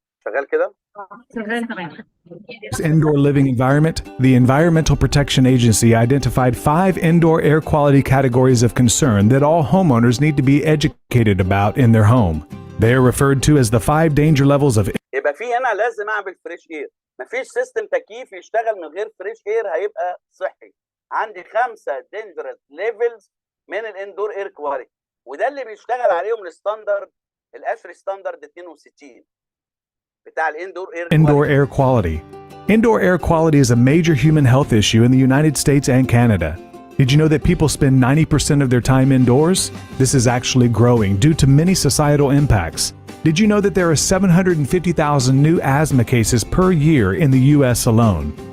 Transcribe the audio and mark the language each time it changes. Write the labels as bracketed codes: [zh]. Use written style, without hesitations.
[ar] شغال كده؟ [en] indoor living environment, the Environmental Protection Agency identified 5 indoor air quality categories of concern that all homeowners need to be educated about in their home. They are referred to as the 5 danger levels of. [ar] يبقى في هنا لازم اعمل فريش اير. مفيش سيستم تكييف يشتغل من غير فريش اير هيبقى صحي. عندي 5 [en] dangerous levels [ar] من الاندور اير كواليتي، وده اللي بيشتغل عليهم الستاندرد الاشري ستاندرد 62 بتاع الاندور اير [en] Indoor air quality. Indoor air quality is a major human health issue in the United States and Canada. Did you know that people spend 90% of their time indoors? This is actually growing due to many societal impacts. Did you know that there are 750,000 new asthma cases per year in the US alone?